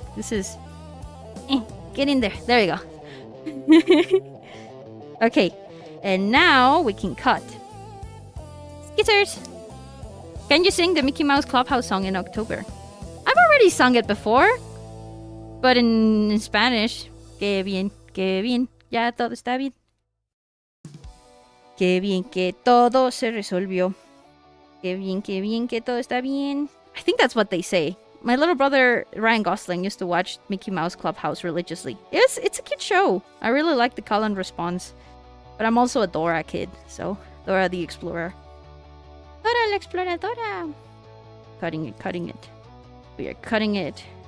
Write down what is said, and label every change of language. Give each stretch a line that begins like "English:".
English: This is... get in there. There you go. Okay, and now we can cut. Skitters! Can you sing the Mickey Mouse Clubhouse song in October? I've already sung it before. But in Spanish.
Spanish: Que bien, ya todo está bien. Que bien que todo se resolvió. Que bien que todo está bien.
English: I think that's what they say. My little brother Ryan Gosling used to watch Mickey Mouse Clubhouse religiously. It's a cute show. I really like the call and response. But I'm also a Dora kid, so Dora the Explorer. Dora la Exploradora. Cutting it. We are cutting it.